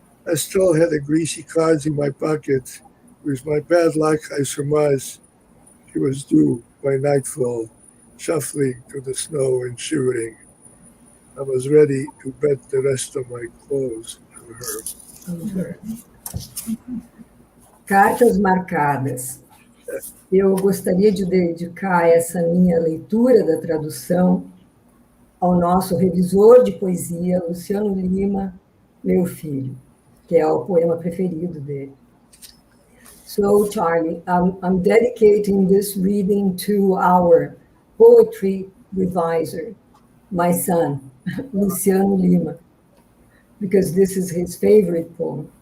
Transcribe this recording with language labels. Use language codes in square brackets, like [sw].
[en] I still had the greasy cards in my pocket. With my bad luck, I surmised she was due by nightfall, shuffling through the snow and shivering. I was ready to bet the rest of my clothes on her. [pt] Cartas marcadas. Eu gostaria de dedicar essa minha leitura da tradução ao nosso revisor de poesia, Luciano Lima, meu filho, que é o poema preferido dele. [en] So, Charlie, I'm dedicating this reading to our poetry reviser, my son, Luciano Lima, because this is his favorite poem.